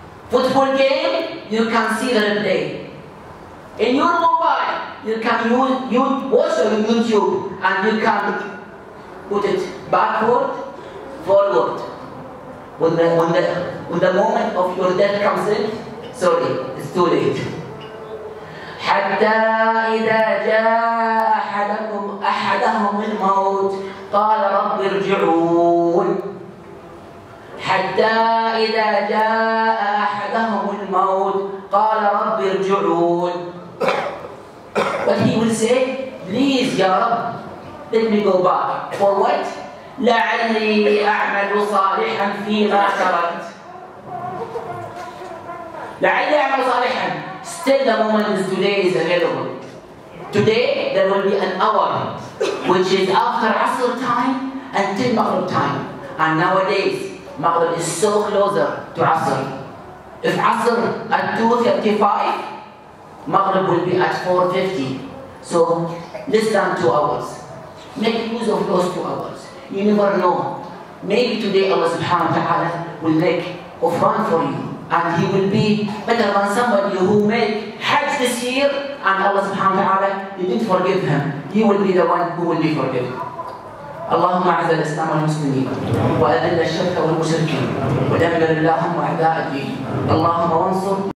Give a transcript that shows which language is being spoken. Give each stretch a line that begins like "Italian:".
English: Football game, you can see the replay. In your mobile, you can watch on YouTube and you can put it backward, forward. When the moment of your death comes in, sorry, it's too late.
Arabic: حتى إذا جاء أحدهم الموت قال رب ارجعون. حتى إذا جاء أحدهم الموت قال رب ارجعون.
English: But he will say, please
Arabic: يا رب,
English: let me go back. For what?
Arabic: لعلي أعمل صالحا فيما تركت. لعلي أعمل صالحا.
English: Still the moment is today is available. Today there will be an hour which is after Asr time until Maghrib time. And nowadays Maghrib is so closer to Asr. If Asr at 2:35, Maghrib will be at 4:50. So less than 2 hours. Make use of those 2 hours. You never know. Maybe today Allah subhanahu wa ta'ala will make ghufran for you. And he will be better than somebody who made Hajj this year and Allah subhanahu wa ta'ala didn't forgive him. He will be the one who will be forgiven.
Arabic: اللهم اعز الاسلام والمسلمين واذل الشرك والمشركين ودمر اللهم اعداء الدين. اللهم وانصر